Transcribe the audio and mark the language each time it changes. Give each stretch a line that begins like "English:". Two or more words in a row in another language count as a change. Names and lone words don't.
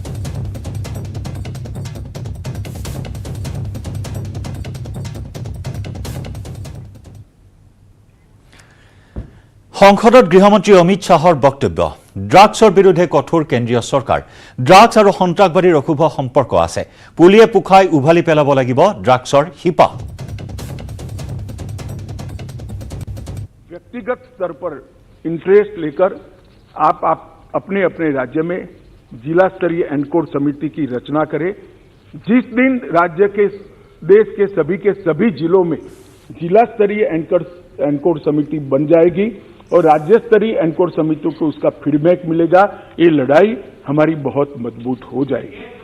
Assamese: সংসদত গৃহমন্ত্ৰী অমিত শ্বাহৰ বক্তব্য, ড্ৰাগছৰ বিৰুদ্ধে কঠোৰ কেন্দ্ৰীয় চৰকাৰ। ড্ৰাগছ আৰু সন্ত্ৰাসবাদীৰ অশুভ সম্পৰ্ক আছে, পুলিয়ে পোখাই উভালি পেলাব লাগিব ড্ৰাগছৰ শিপা।
Hindi: व्यक्तिगत स्तर पर इंटरेस्ट लेकर आप अपने अपने राज्य में जिला स्तरीय एनकोड समिति की रचना करें। जिस दिन राज्य के देश के सभी जिलों में जिला स्तरीय एनकोड समिति बन जाएगी और राज्य स्तरीय एनकोड समितियों को उसका फीडबैक मिलेगा, ये लड़ाई हमारी बहुत मजबूत हो जाएगी।